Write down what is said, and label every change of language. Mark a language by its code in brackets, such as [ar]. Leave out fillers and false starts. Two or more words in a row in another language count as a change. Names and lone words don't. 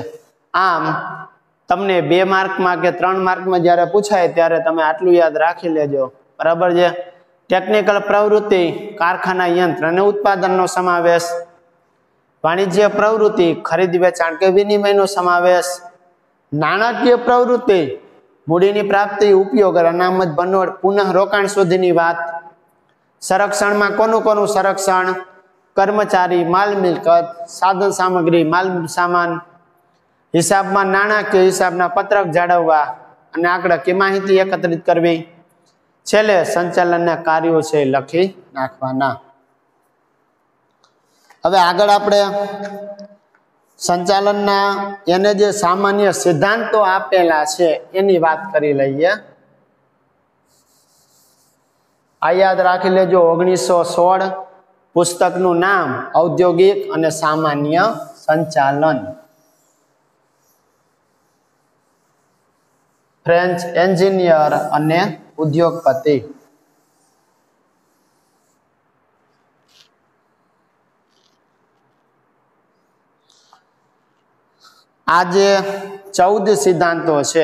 [gu] આમ તમને 2 માર્ક માં કે 3 માર્ક માં જ્યારે પૂછાય ત્યારે તમે આટલું યાદ રાખી લેજો, બરાબર છે। ટેક્નિકલ પ્રવૃત્તિ કારખાના યંત્ર અને ઉત્પાદનનો સમાવેશ। વાણિજ્ય પ્રવૃત્તિ ખરીદ વેચાણ કે વિનિમયનો સમાવેશ। નાણાકીય પ્રવૃત્તિ મૂડીની પ્રાપ્તિ, ઉપયોગ, અનામત ભંડોળ, પુનઃ રોકાણ સુધીની વાત। સંરક્ષણ માં કોનું કોનું સંરક્ષણ? કર્મચારી, માલ મિલકત, સાધન સામગ્રી, માલ સામાન। હિસાબ માં નાણાકીય હિસાબના પત્રક જાળવવા અને આંકડાકીય માહિતી એકત્રિત કરવી। છેલ્લે સંચાલનના કાર્યો છે લખી નાખવાના। હવે આગળ આપણે સંચાલનના એને જે સામાન્ય સિદ્ધાંતો આપેલા છે એની વાત કરી લઈએ। આ યાદ રાખી લેજો 1916 પુસ્તકનું નામ ઔદ્યોગિક અને સામાન્ય સંચાલન। ફ્રેંચ એંજીનિયર અને ઉદ્યોગપતિ। આજ 14 સિદ્ધાંતો છે।